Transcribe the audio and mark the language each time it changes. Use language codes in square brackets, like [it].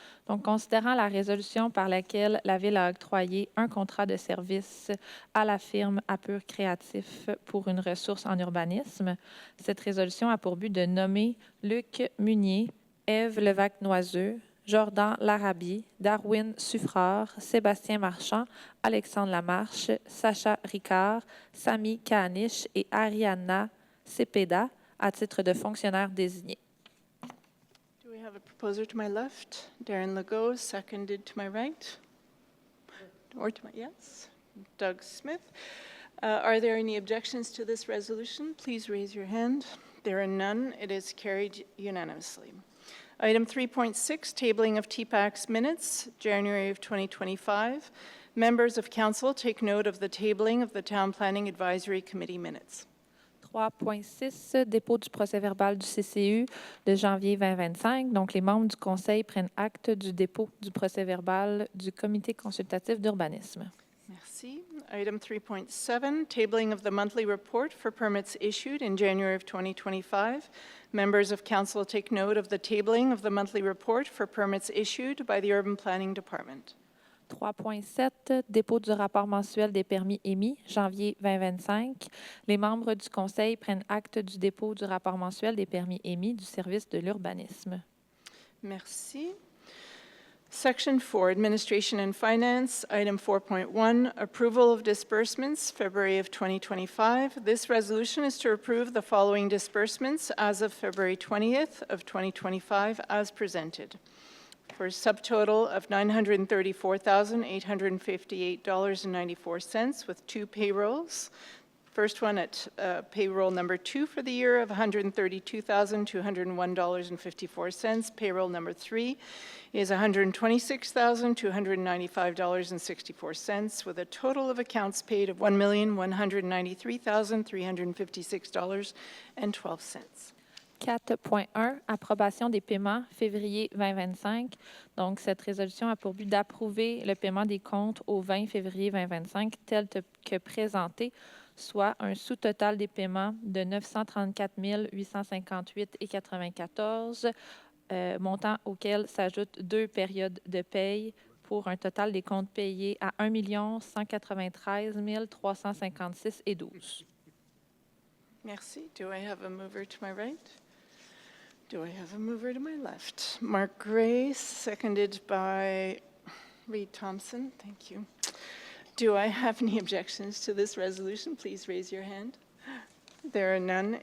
[fr] Donc, considérant la résolution par laquelle la Ville a octroyé un contrat de service à la firme APPROBATION Créatif pour une ressource en urbanisme, cette résolution a pour but de nommer Luc Munier, Ève Levac-Noiseux, Jordan Larabie, Darwin Suffrard, Sébastien Marchand, Alexandre Lamarche, Sacha Ricard, Sami Kaanish et Ariadna Cepeda à titre de fonctionnaires désignés. [en] Do we have a proposer to my left? Darren Legault, seconded to my right? Or to my, yes? Doug Smith. Are there any objections to this resolution? Please raise your hand. There are none. It is carried unanimously. Item 3.6, tabling of TPAC's minutes, January of 2025. Members of council take note of the tabling of the Town Planning Advisory Committee minutes. [fr] 3.6, dépôt du procès-verbal du CCU de janvier 2025. Donc, les membres du Conseil prennent acte du dépôt du procès-verbal du Comité consultatif d'urbanisme. Merci. [en] Item 3.7, tabling of the monthly report for permits issued in January of 2025. Members of council take note of the tabling of the monthly report for permits issued by the Urban Planning Department. [fr] 3.7, dépôt du rapport mensuel des permis émis, janvier 2025. Les membres du Conseil prennent acte du dépôt du rapport mensuel des permis émis du service de l'urbanisme. Merci. [en] Section 4, Administration and Finance, Item 4.1, Approval of Disbursements, February of 2025. This resolution is to approve the following disbursements as of February 20th of 2025 as presented. For a subtotal of $934,858.94 with two payrolls. First one at payroll number 2 for the year of $132,201.54. Payroll number 3 is $126,295.64 with a total of accounts paid of $1,193,356.12. [fr] 4.1, approbation des paiements, février 2025. Donc, cette résolution a pour but d'approuver le paiement des comptes au 20 février 2025 tel que présenté, soit un sous-total des paiements de 934 858,94 montant auquel s'ajoutent 2 périodes de paye pour un total des comptes payés à 1 193 356,12. Merci. [en] Do I have a mover to my right? Do I have a mover to my left? Mark Gray, seconded by Reed Thompson. Thank you. Do I have any objections to this resolution? Please raise your hand. There are none.